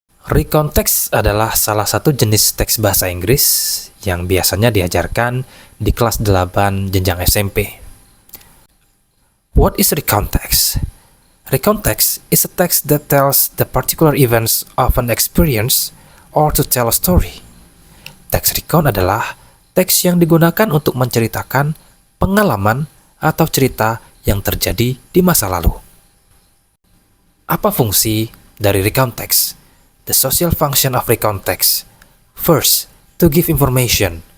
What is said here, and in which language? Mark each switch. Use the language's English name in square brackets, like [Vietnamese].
[Indonesian] Recontext adalah salah satu jenis teks bahasa Inggris yang biasanya diajarkan di kelas 8 jenjang SMP. [English] What is recontext? Recontext is a text that tells the particular events of an experience or to tell a story. [Indonesian] Teks recount adalah teks yang digunakan untuk menceritakan pengalaman atau cerita yang terjadi di masa lalu. Apa fungsi dari recontext? [English] The social function of recontext. First, to give information.